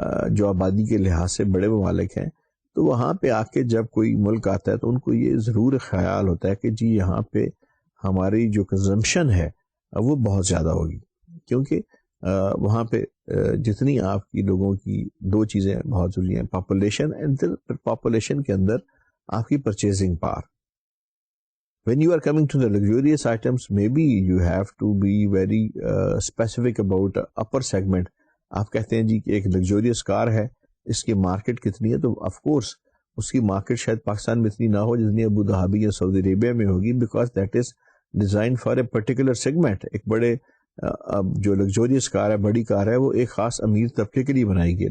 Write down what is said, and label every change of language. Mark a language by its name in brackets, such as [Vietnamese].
[Urdu] جو آبادی کے لحاظ سے بڑے ممالک ہیں، تو وہاں پہ آ کے جب کوئی ملک آتا ہے تو ان کو یہ ضرور خیال ہوتا ہے کہ جی یہاں پہ ہماری جو کنزمپشن ہے وہ بہت زیادہ ہوگی، کیونکہ وہاں پہ جتنی آپ کی لوگوں کی دو چیزیں بہت ضروری ہیں، پاپولیشن اینڈ پاپولیشن کے اندر آپ کی purchasing power. [English] When you are coming to the luxurious items, maybe you have to be very specific about upper segment. [Urdu] آپ کہتے ہیں جی کہ ایک لگزوریس کار ہے، اس کی مارکیٹ کتنی ہے، تو آف کورس اس کی مارکیٹ شاید پاکستان میں اتنی نہ ہو جتنی ابو دھابی یا سعودی عربیہ میں ہوگی، [English] Because that is design for a particular segment. [Urdu] ایک بڑے جو لگزوریس کار ہے، بڑی کار ہے، وہ ایک خاص امیر طبقے کے لیے بنائی گئی ہے.